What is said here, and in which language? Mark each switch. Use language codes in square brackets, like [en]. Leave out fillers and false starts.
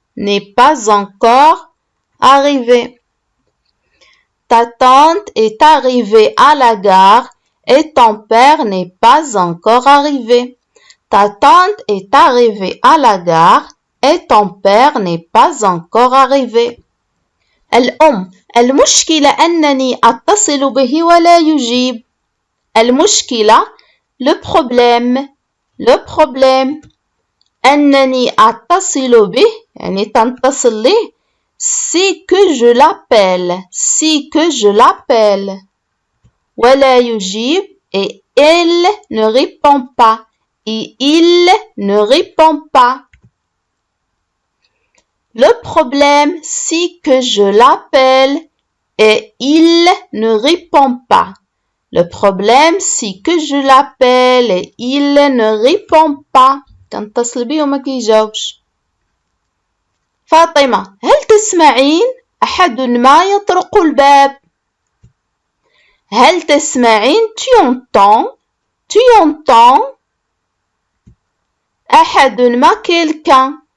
[fr] N'est pas encore arrivé. Ta tante est arrivée à la gare et ton père n'est pas encore arrivé. Ta tante est arrivée à la gare et ton père n'est pas encore arrivé. [ar] الأم. المشكلة أنني أتصل به ولا يجيب. المشكلة [fr] le problème. Le problème. [ar] أنني أتصل به يعني تنتصل له. [fr] C'est que je l'appelle. C'est que je l'appelle. [ar] ولا يجيب [fr] et elle ne répond pas. Et il ne répond pas. Le problème, c'est que je l'appelle et il ne répond pas. Le problème, c'est que je l'appelle et il ne répond pas. [ar] كنتصل بيه وما كيجاوبش. فاطمة. هل تسمعين؟ أحد ما يطرق الباب. هل تسمعين؟ [fr] Tu entends? Tu entends? [ar] أحد ما [fr] quelqu'un.